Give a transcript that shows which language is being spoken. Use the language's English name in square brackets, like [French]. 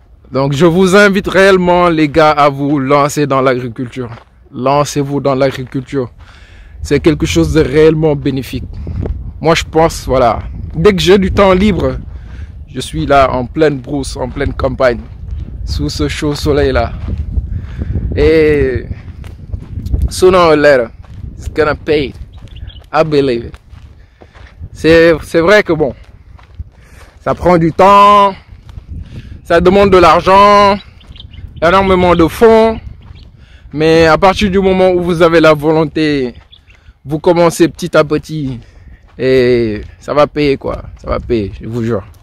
[French] Donc, je vous invite réellement, les gars, à vous lancer dans l'agriculture. Lancez-vous dans l'agriculture. C'est quelque chose de réellement bénéfique. Moi, je pense, voilà, dès que j'ai du temps libre, je suis là en pleine brousse, en pleine campagne, sous ce chaud soleil-là. [English] Et sooner or later, it's gonna pay. I believe it. [French] C'est vrai que bon, ça prend du temps, ça demande de l'argent, énormément de fonds, mais à partir du moment où vous avez la volonté, vous commencez petit à petit et ça va payer quoi, ça va payer, je vous jure.